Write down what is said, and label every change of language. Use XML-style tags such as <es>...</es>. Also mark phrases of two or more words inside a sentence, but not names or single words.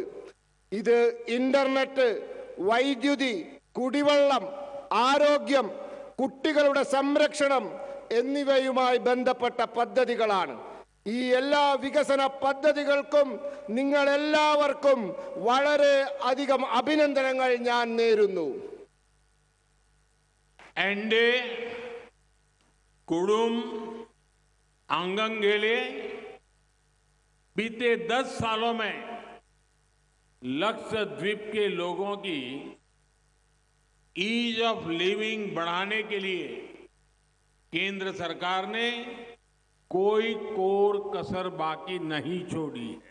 <ml>ഇത് ഇന്റർനെറ്റ്, വൈദ്യുതി, കുടിവെള്ളം, ആരോഗ്യം, കുട്ടികളുടെ സംരക്ഷണം എന്നിവയുമായി ബന്ധപ്പെട്ട പദ്ധതികളാണ്. ഈ എല്ലാ വികസന പദ്ധതികൾക്കും നിങ്ങളെല്ലാവർക്കും വളരെ അധികം അഭിനന്ദനങ്ങൾ ഞാൻ നേരുന്നു.</ml> <hi>एनडीए कुडुम आंगन गेले बीते 10 सालों में लक्षद्वीप के लोगों की</hi> <en>ease of living</en> <hi>बढ़ाने के लिए केंद्र सरकार ने कोई कोर कसर बाकी नहीं छोड़ी है।</hi>